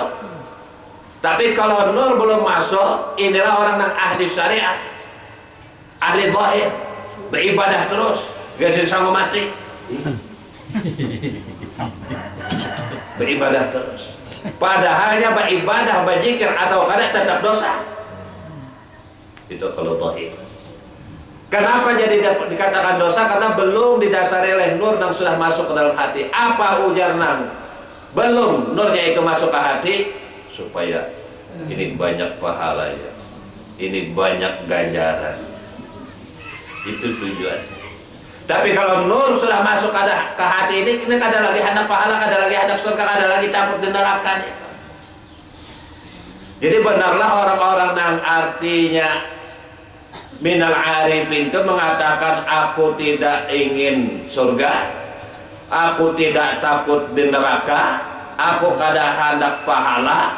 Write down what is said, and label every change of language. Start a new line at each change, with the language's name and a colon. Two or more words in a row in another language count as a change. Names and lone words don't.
Indonesian: Tapi kalau nur belum masuk, inilah orang yang ahli syariah, ahli zahir, beribadah terus, gak sanggup mati, beribadah terus. Padahalnya beribadah, berzikir atau kada tetap dosa. Itu kalau zahir. Kenapa jadi dikatakan dosa? Karena belum didasari oleh nur yang sudah masuk ke dalam hati.
Banjar: Apa ujar nang?
Indonesian: Belum nurnya itu masuk ke hati, supaya ini banyak pahalanya, ini banyak ganjaran. Itu tujuan. Tapi kalau nur sudah masuk ke hati ini kada lagi hendak pahala, kada lagi hendak surga,
Banjar: kada lagi takut di neraka.
Indonesian: Jadi benarlah orang-orang yang artinya
Arabic: من العارفين
Indonesian: itu mengatakan aku tidak ingin surga, aku tidak takut di neraka, aku kada hendak pahala.